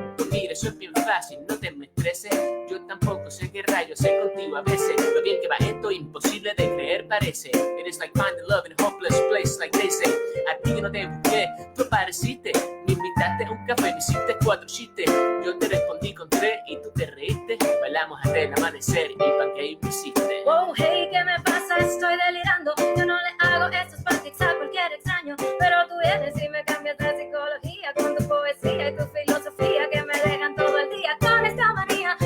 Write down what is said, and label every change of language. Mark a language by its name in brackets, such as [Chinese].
[Spanish] Mira, eso es bien fácil, no te me estreses. Yo tampoco sé qué rayos hacer contigo a veces. Lo bien que va esto, imposible de creer parece. [English] It is like finding love in a hopeless place, like they say. [Spanish] A ti que no te busqué, tú apareciste. Me invitaste a un café, me hiciste 4 chistes. Yo te respondí con 3 y tú te reíste. Bailamos hasta el amanecer y pancake me hiciste. Oh, hey, ¿qué me pasa? Estoy delirando. Yo no le hago estos pancakes a cualquier extraño. Pero tú vienes y me cambias la psicología con tu poesía y tu filosofía que me dejan todo el día con esta manía.